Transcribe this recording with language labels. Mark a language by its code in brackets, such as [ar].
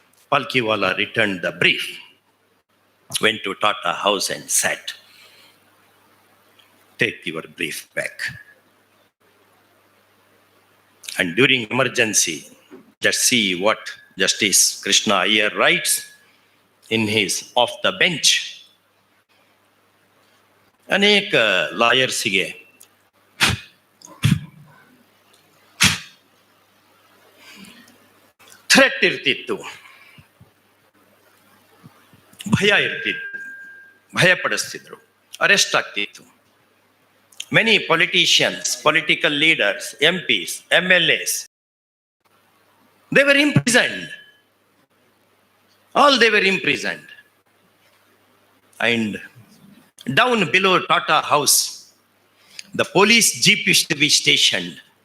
[en] Palkiwala returned the brief, went to Tata House and sat. Take your brief back. And during emergency, just see what Justice Krishna Iyer writes in his Off the Bench. [kn] ಅನೇಕ ಲಾಯರ್ಸಿಗೆ threat ಇರ್ತಿತ್ತು, ಭಯ ಇರ್ತಿತ್ತು, ಭಯ ಪಡಿಸ್ತಿದ್ರು, arrest ಆಗ್ತಿತ್ತು. [en] Many politicians, political leaders, MPs, MLAs, they were imprisoned. All they were imprisoned. And down below Tata House, the police jeep used to be stationed.